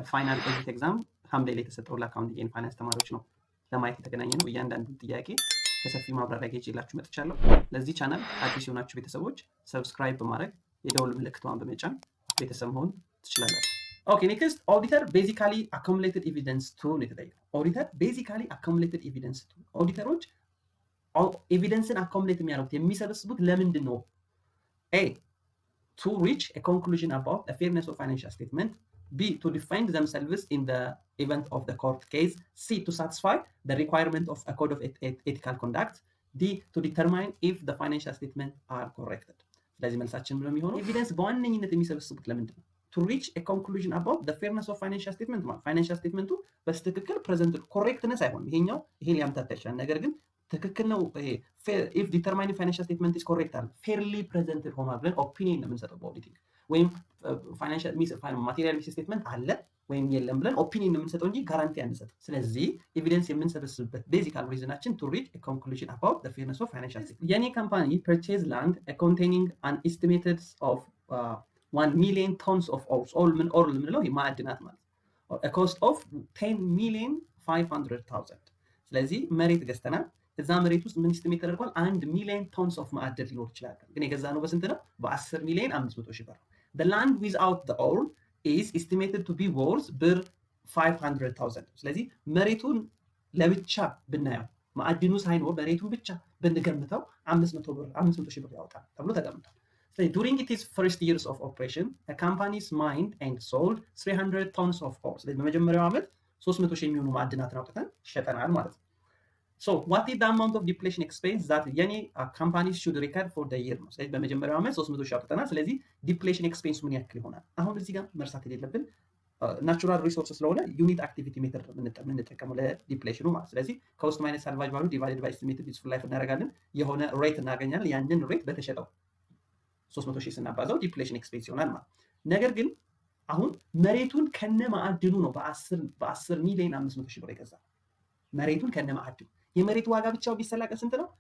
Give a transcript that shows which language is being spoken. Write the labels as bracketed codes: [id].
[am] ፋይናል ኦዲት ኤግዛም ሐምሌ ላይ የተሰጠው ለአካውንቲንግ ኤንድ ፋይናንስ ተማሪዎች ነው ለማየት የተገናኘ ነው። እያንዳንዱ ጥያቄ ከሰፊው ማብራሪያ ጋር ይዤላችሁ መጥቻለሁ። ለዚህ ቻናል አዲስ የሆናችሁ ቤተሰቦች ሰብስክራይብ በማድረግ የደወል ምልክቷን በመጫን ቤተሰብ መሆን ትችላላችሁ። ኦኬ ኔክስት ኦዲተር ቤዚካሊ አኩሙሌትድ ኤቪደንስ ቱ ነው የተጠየቀው። ኦዲተር ቤዚካሊ አኩሙሌትድ ኤቪደንስ ቱ ኦዲተሮች ኤቪደንስን አኩሙሌት የሚያደርጉት የሚሰበስቡት ለምንድን ነው? [en] ኤ to reach a conclusion about the fairness of financial statement. B, to defend themselves in the event of the court case. C, to satisfy the requirement of a code of ethical conduct. D, to determine if the financial statements are corrected. [am] ስለዚህ መልሳችን ምንም ይሆነው ኤቪደንስ በዋነኝነት የሚሰበስቡት ለምንድን ነው? [en] to reach a conclusion about the fairness of financial statement [am] ማለት ፋይናንሻል ስቴትመንቱ በትክክል ፕሬዘንት ኮሬክትነስ አይሆንም። ይሄን ሊያምታታ ይችላል። ነገር ግን ትክክል ነው [en] if determining financial statement is correct [am] አለ [en] fairly presented [am] ሆኗል ብለን ኦፒኒየን ነው የምንሰጠው በኦዲቲንግ ወይም ፋይናንሻል ማቴሪያል ሚስ ስቴትመንት አለ ወይም የለም ብለን ኦፒኒየን ነው የምንሰጠው እንጂ ጋራንቲ አንሰጥም። ስለዚህ ኤቪደንስ የምንሰበስብበት ቤዚካል ሪዝናችን to reach a conclusion about the fairness of financial statement. የኔ ካምፓኒ [en] purchase land containing an estimated of 1 million tons of ore [am] ምንለው ማዕድናት ማለት [en] a cost of 10,500,000 [am] ስለዚህ መሬት ገዝተናል። እዛ መሬት ውስጥ ምን ኢስቲሜት ተደርጓል? 1 ሚሊዮን ቶንስ ኦፍ ማዕድን ሊኖር ይችላል። ግን የገዛ ነው በስንት ነው? በ10 ሚሊዮን 500 ሺህ ብር። [en] the land without the ore is estimated to be worth [am] ብር 500,000 ስለዚህ መሬቱን ለብቻ ብናየው ማዕድኑ ሳይኖር መሬቱን ብቻ ብንገምተው 500 ሺህ ብር ያወጣል ተብሎ ተቀምጧል። ስለዚህ [en] during its first years of operation the company's mined and sold 300 tons of ore [am] ስለዚህ በመጀመሪያው ዓመት 300 ሺህ የሚሆኑ ማዕድናትን አውጥተን ሸጠናል ማለት ነው። [en] So what is the amount of depletion expense that any companies should record for the year? [am] ስለዚህ በመጀመሪያው ዓመት 300 ሺህ አውጥተናል። ስለዚህ ዲፕሌሽን ኤክስፔንስ ምን ያክል ይሆናል? አሁን እዚህ ጋር መርሳት የሌለብን ናቹራል ሪሶርስ ስለሆነ ዩኒት አክቲቪቲ ሜተድ የምንጠቀመው ለዲፕሌሽኑ ማለት። ስለዚህ ኮስት ማይነስ ሳልቫጅ ቫልዩ ዲቫይድድ ባይ ኤስቲሜትድ ዩዝፉል ላይፍ እናደርጋለን። የሆነ ሬት እናገኛለን። ያንን ሬት በተሸጠው 300 ሺህ ስናባዛው ዲፕሌሽን ኤክስፔንስ ይሆናል ማለት። ነገር ግን አሁን መሬቱን ከነ ማዕድኑ ነው በ10 ሚሊዮን 500 ሺህ ብር የገዛው መሬቱን ከነ ማዕድኑ የመሬት ዋጋ ብቻው ቢሰላቀ ስንት ነው?